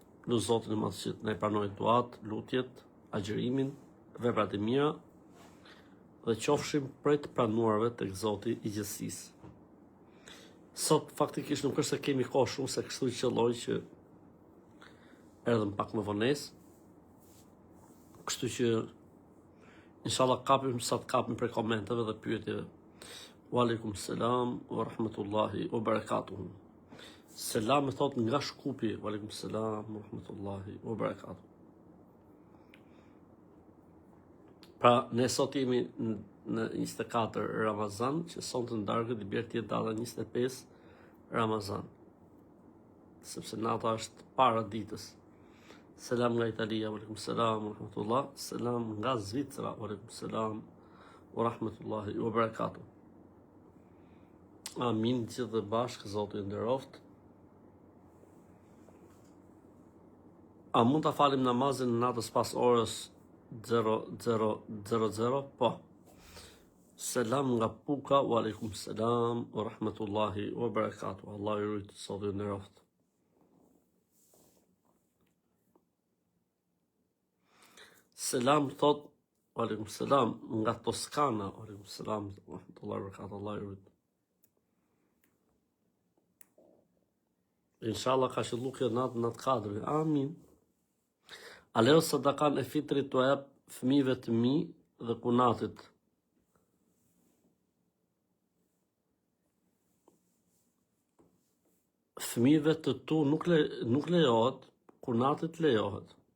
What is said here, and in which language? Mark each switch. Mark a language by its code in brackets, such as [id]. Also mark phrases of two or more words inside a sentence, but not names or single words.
[sq] Lu Zotin e Madh që ne pranojë duat, lutjet, agjërimin, veprat e mira dhe qofshim prej të pranuarve tek Zoti i gjithësisë. Sot faktikisht nuk është se kemi kohë shumë, se kështu qelloj që erdhëm pak më vonesë. Kështu që inshallah kapim sa të kapim për komenteve dhe pyetjeve. [ar] وعليكم السلام ورحمة الله وبركاته. [sq] Selam e thot nga Shkupi. [ar] وعليكم السلام ورحمة الله وبركاته. [sq] Pra, ne sot jemi në 24 Ramazan, që sonte në darkë i bjerë tjetë data 25 Ramazan. Sepse nata është para ditës. Selam nga Italia, [ar] وعليكم السلام ورحمة الله. [sq] Selam nga Zvicra, [ar] وعليكم السلام ورحمة الله وبركاته. [sq] Amin, gjithë dhe bashkë, Zoti ju nderoft. A mund ta falim namazin në natës pas orës 00:00? Po. Selam nga Puka, [ar] وعليكم السلام ورحمة الله وبركاته. [sq] Allah ju rujt, Zoti ju nderoft. Selam thot, [ar] وعليكم السلام [sq] nga Toskana, [ar] وعليكم السلام ورحمة الله وبركاته. [sq] Allah ju rujt. Inshallah ka qëllu kjo natë kadri. Amin. Aleo sadakan e fitrit të jap fëmijëve të mi dhe kunatit. Fëmijëve të tu nuk lejohet, kunatit lejohet.